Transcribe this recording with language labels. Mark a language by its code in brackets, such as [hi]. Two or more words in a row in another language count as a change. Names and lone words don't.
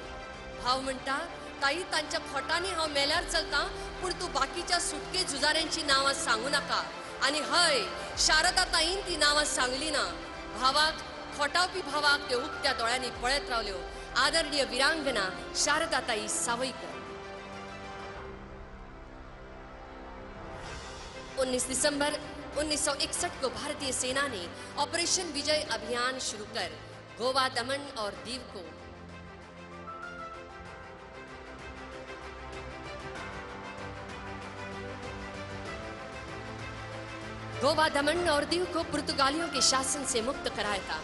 [kok] भाव म्हणटा, ताई तांच्या खोटांनी हांव मेल्यार चलता, पूण तूं बाकीच्या सुटके झुजाऱ्यांची नांवां सांगू नाका। आणि हय, शारदाताईन ती नांवां सांगली ना। भावाक खोटावपी भावाक ते उक्त्या दोळ्यांनी पळयत रावल्यो। आदरणीय वीरांगना शारदाताई सावयकर। [hi] 19 दिसंबर 1961 को भारतीय सेना ने ऑपरेशन विजय अभियान शुरू कर गोवा, दमन और दीव को पुर्तगालियों के शासन से मुक्त कराया था।